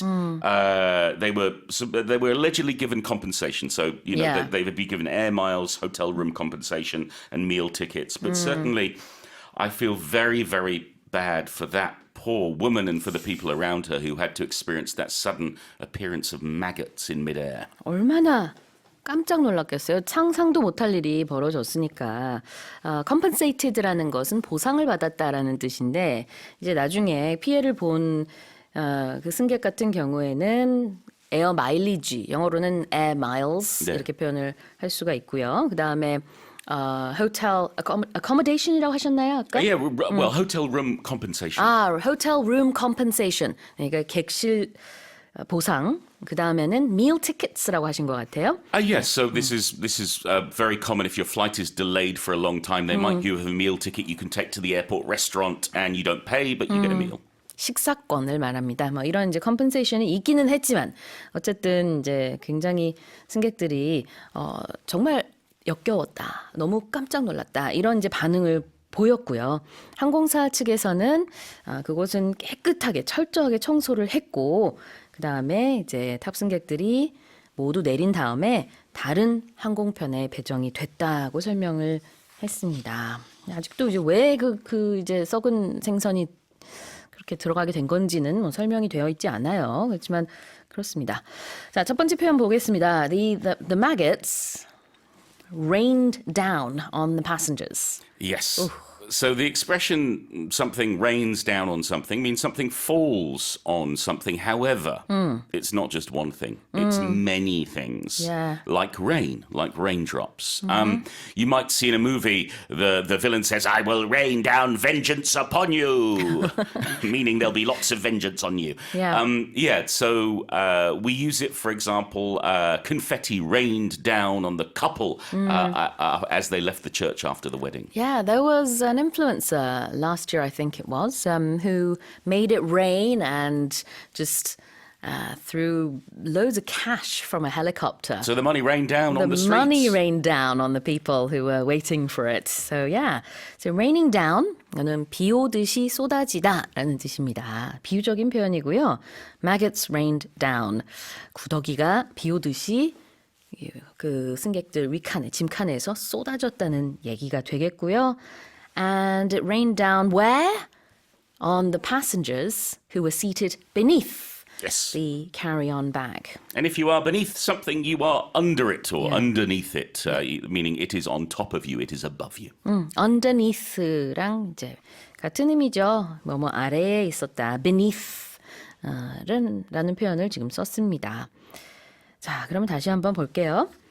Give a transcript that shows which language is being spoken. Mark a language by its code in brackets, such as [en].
[en] They were allegedly given compensation. So they would be given air miles, hotel room compensation, and meal tickets. But certainly, I feel very, very bad for that poor woman and for the people around her who had to experience that sudden appearance of maggots in midair. [ko] 얼마나 깜짝 놀랐겠어요. 상상도 못할 일이 벌어졌으니까. Compensated라는 것은 보상을 받았다라는 뜻인데 이제 나중에 피해를 본 그 승객 같은 경우에는 에어 마일리지, 영어로는 air miles 네. 이렇게 표현을 할 수가 있고요. 그 다음에 [en] hotel accommodation [ko] 이라고 하셨나요 아까? [en] Yeah, well, hotel room compensation. hotel room compensation. [ko] 그러니까 객실 보상. 그 다음에는 meal tickets라고 하신 것 같아요. [en] Yes, so this is very common. If your flight is delayed for a long time, they might give you a meal ticket you can take to the airport restaurant, and you don't pay, but you get a meal. [ko] 식사권을 말합니다. 뭐 이런 이제 컴pen세이션이 있기는 했지만 어쨌든 이제 굉장히 승객들이 정말 역겨웠다. 너무 깜짝 놀랐다. 이런 이제 반응을 보였고요. 항공사 측에서는 그곳은 깨끗하게 철저하게 청소를 했고 그다음에 이제 탑승객들이 모두 내린 다음에 다른 항공편에 배정이 됐다고 설명을 했습니다. 아직도 이제 왜 그 이제 썩은 생선이 그렇게 들어가게 된 건지는 뭐 설명이 되어 있지 않아요. 그렇지만 그렇습니다. 자, 첫 번째 표현 보겠습니다. [en] The maggots rained down on the passengers. Yes. So the expression something rains down on something means something falls on something. However, it's not just one thing. It's many things. Yeah. Like rain, like raindrops. You might see in a movie the villain says, I will rain down vengeance upon you, meaning there'll be lots of vengeance on you. Yeah. So we use it, for example, confetti rained down on the couple as they left the church after the wedding. Yeah, there was an influencer last year, I think it was, who made it rain and just threw loads of cash from a helicopter. So the money rained down on the streets. The money rained down on the people who were waiting for it. So yeah, so raining down, [ko] 이거는 비 오듯이 쏟아지다라는 뜻입니다. 비유적인 표현이고요. [en] Maggots rained down. [ko] 구더기가 비 오듯이 그 승객들 위칸에 짐칸에서 쏟아졌다는 얘기가 되겠고요. [en] And it rained down where? On the passengers who were seated beneath. Yes. the carry-on bag. And if you are beneath something, you are under it or underneath it, meaning it is on top of you, it is above you. [ko] underneath랑 이제 같은 의미죠. 뭐뭐 아래에 있었다. beneath 라는 표현을 지금 썼습니다. 자, 그러면 다시 한번 볼게요.